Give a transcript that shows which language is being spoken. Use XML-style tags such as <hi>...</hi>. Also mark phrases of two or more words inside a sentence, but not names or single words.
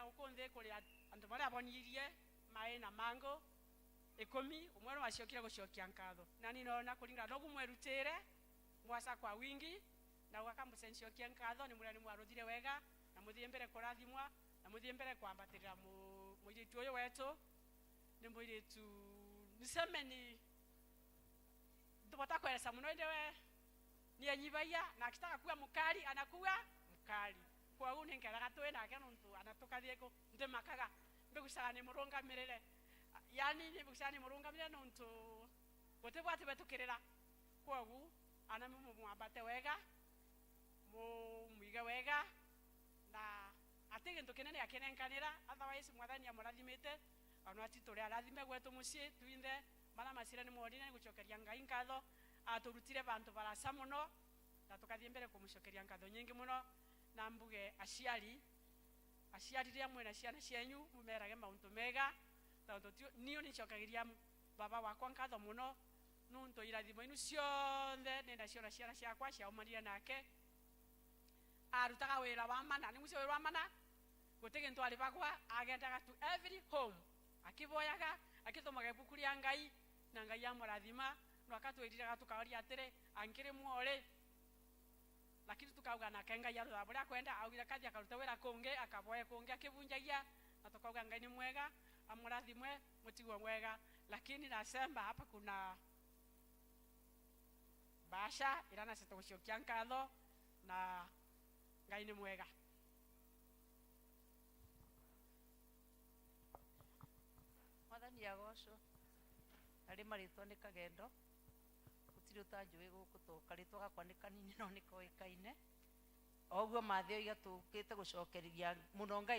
<mer>ukunthi kuri andu baria abonirie mai na mango 10 umwe no aciokire gucokia nkatho na ni nona kuringa nogu mwerutire mwasa kwa wingi na ugakambucensiokia nkatho ni murani mwaruthire wega na muthie mbere kurathimwa na muthie mbere kwambatirira muiritu uyu wetu ni muiritu niseme ni ndubota kweleza muno ndewe ni anyibaia na</mer> <sw>akitaka kuwa mukali anakuwa mukali kwa hiyo</sw> <mer>ningeraga tuwe nake nuntu anatukathie ko ndimakaga mbigucaga ni murungamirire yani ni mbigucaga ni murungamirire nuntu gutibwati betukirira</mer> <sw>kwa hiyo</sw> <mer>ana mwambate wega muiga wega na atige ntukinene akenenkanira otherwise mwathani amurathimite ono atitore arathime gwetu mucii tuinde mara masira ni mwodine gucokeria ngai nkatho aturutire bantu barasa muno na tukathie mbere kumucokeria nkatho nyingi muno na mbuge aciari ria mwena ciana cianyu mumerage mauntu mega tondu niyo nicokagiria baba wakwa nkatho muno nuntu irathimo inu cionthe nenda ciona ciana ciakwa ciaumanire nake arutaga wira wa mana ni mucio wira wa mana gutigi ntwari bagwa agendaga</mer> <en>to every home</en> <mer>akiboyaga akithomaga ibuku ria ngai na ngai amurathima no akatwiriraga tukaoria atire ankire muore lakini tukauga na kenga ya rutha buria kwenda augira kathi akaruta wira kungi akaboya kungi akibunjagia na tukauga ngai ni mwega amurathimwe mutigwo mwega</mer> <sw>lakini nasema hapa kuna</sw> <mer>basha irana sitogucokia nkatho na ngai ni mwega mwathani agocwo ari maritwa ni kagendo gutiri utanjui guku tuka ritwa gakwa ni kanini no ni koikaine oguo mathio igatukite gucokereria muno ngai</mer>